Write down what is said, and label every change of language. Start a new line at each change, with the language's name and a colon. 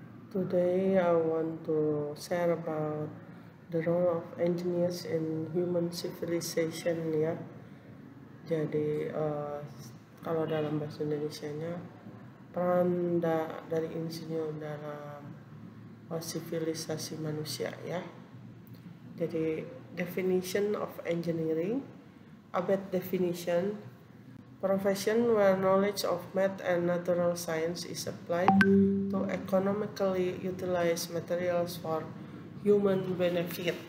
English: Today I want to share about the role of engineers in human civilization ya.
Indonesian: Jadi kalau dalam bahasa Indonesianya peran dari insinyur dalam sivilisasi manusia ya. Jadi
English: definition of engineering, abet definition, profession where knowledge of math and natural science is applied to economically utilize materials for human benefit.